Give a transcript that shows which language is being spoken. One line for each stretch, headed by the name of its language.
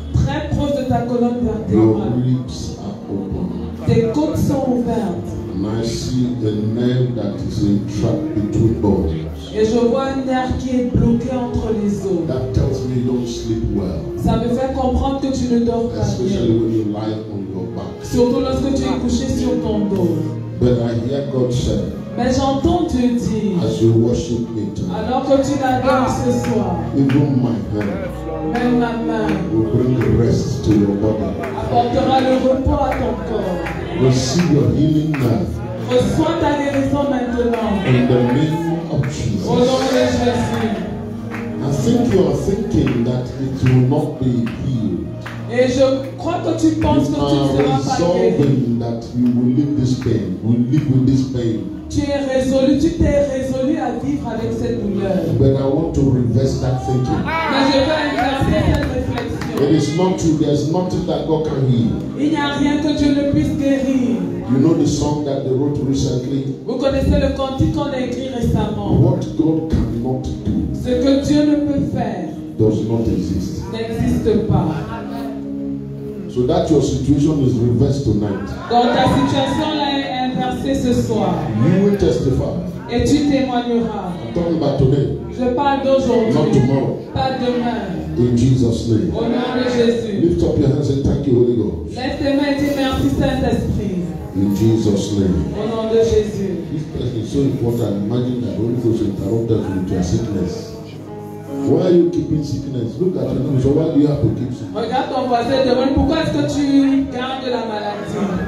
French: Très proche de ta colonne
English: Your
French: vertébrale.
English: ribs are open.
French: Tes côtes sont ouvertes.
English: And I see a nerve that is entrapped between bones.
French: Et je vois un nerf qui est bloqué entre les os.
English: That tells me you don't sleep well.
French: Ça me fait comprendre que tu ne dors pas
English: Especially
French: bien.
English: when you lie on your back.
French: Surtout lorsque tu es couché sur ton dos.
English: But I hear God say,
French: Mais j'entends Dieu dire,
English: as you worship me tonight,
French: alors que tu l'adores ce soir,
English: even my hand
French: même ma main
English: will bring rest to your body.
French: apportera le repos à ton corps.
English: Receive your healing now.
French: Reçois ta guérison maintenant.
English: In the name of
French: Au nom
English: Jesus.
French: de Jésus.
English: I think you are thinking that it will not be healed.
French: Et je crois que tu penses
English: You
French: que tu ne
English: are
French: seras pas guéri.
English: resolving that you will live this pain, will live with this pain.
French: Tu t'es résolu à vivre avec cette douleur.
English: But I want to reverse that thinking.
French: Mais je veux inverser cette réflexion.
English: It is not true. There's nothing that God can heal.
French: Il n'y a rien que Dieu ne puisse guérir.
English: You know the song that they wrote recently?
French: Vous connaissez le cantique qu'on a écrit récemment.
English: What God cannot do
French: Ce que Dieu ne peut faire
English: does not exist.
French: n'existe pas.
English: So that your situation is reversed tonight.
French: Donc ta situation là est inversée ce soir.
English: You will testify.
French: Et tu témoigneras.
English: I'm talking about today,
French: Je parle
English: not
French: d'aujourd'hui,
English: tomorrow.
French: pas demain.
English: In Jesus' name.
French: Au nom de Jésus.
English: Lift up your hands and thank you, Holy Ghost.
French: Lève tes mains et dis merci Saint-Esprit.
English: In Jesus' name.
French: Au nom de Jésus.
English: This person is so important. Imagine that Holy Ghost interrupted you with your sickness. Why are you keeping sickness? Look at your neighbor. So why do you have to keep sickness?
French: Regarde ton voisin et demande pourquoi est-ce que tu gardes la maladie.